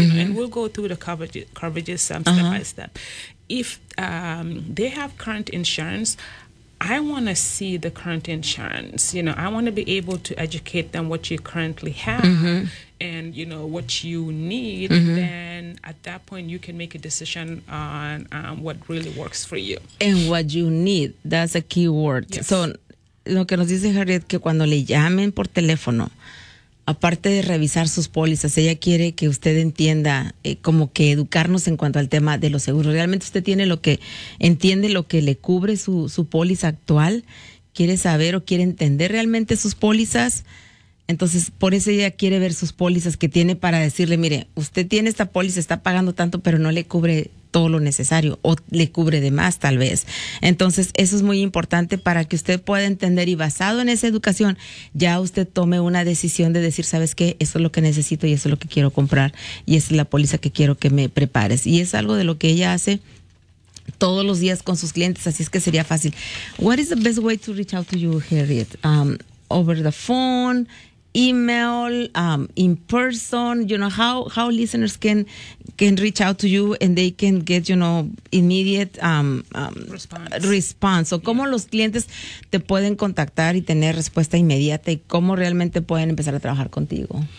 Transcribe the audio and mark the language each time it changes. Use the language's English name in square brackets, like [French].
[English] You know, and we'll go through the coverages step by step. If they have current insurance, I want to see the current insurance. You know, I want to be able to educate them what you currently have and, you know, what you need. Mm-hmm. Then at that point, you can make a decision on what really works for you. And what you need. That's a key word. Yes. [Spanish] So, lo que nos dice Harriet, que cuando le llamen por teléfono, aparte de revisar sus pólizas, ella quiere que usted entienda, como que educarnos en cuanto al tema de los seguros. ¿Realmente usted tiene lo que entiende, lo que le cubre su póliza actual? ¿Quiere saber o quiere entender realmente sus pólizas? Entonces, por eso ella quiere ver sus pólizas que tiene para decirle, mire, usted tiene esta póliza, está pagando tanto, pero no le cubre todo lo necesario o le cubre de más tal vez. Entonces, eso es muy importante para que usted pueda entender y basado en esa educación, ya usted tome una decisión de decir, ¿sabes qué? Eso es lo que necesito y eso es lo que quiero comprar y esa es la póliza que quiero que me prepares. Y es algo de lo que ella hace todos los días con sus clientes, así es que sería fácil. [English] What is the best way to reach out to you, Harriet? Over the phone, email, in person, you know, how listeners can reach out to you and they can get, you know, immediate response. [Spanish] O cómo los clientes te pueden contactar y tener respuesta inmediata y cómo realmente pueden empezar a trabajar contigo.